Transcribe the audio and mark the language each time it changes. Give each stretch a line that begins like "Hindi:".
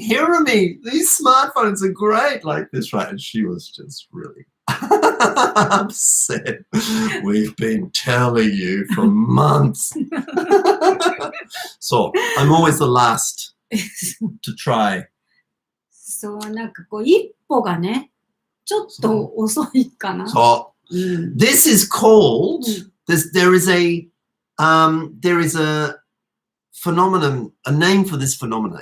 English: Hirami, these smartphones are great like this, right? And she was just really upset. We've been telling you for months. So I'm always the last to try.
Japanese: そう、なんかこう一歩がね、ちょっと遅いかな。そう。
English: This is called, there is a phenomenon, a name for this phenomena.